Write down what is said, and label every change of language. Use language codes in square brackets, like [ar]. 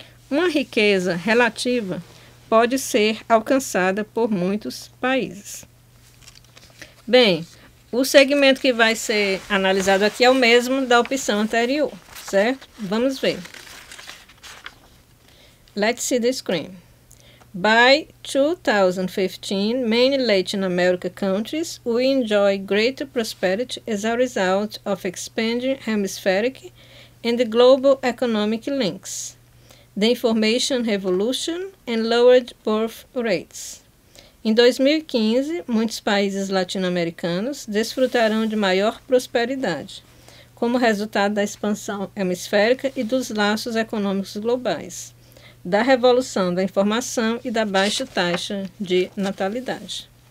[pt] Uma riqueza relativa pode ser alcançada por muitos países. Bem, o segmento que vai ser analisado aqui é o mesmo da opção anterior, certo? Vamos ver. [en] Let's see the screen. By 2015, many Latin American countries will enjoy greater prosperity as a result of expanding hemispheric and global economic links, the information revolution and lowered birth rates. [pt] Em 2015, muitos países latino-americanos desfrutarão de maior prosperidade, como resultado da expansão hemisférica e dos laços econômicos globais, da revolução da informação e da baixa taxa de natalidade.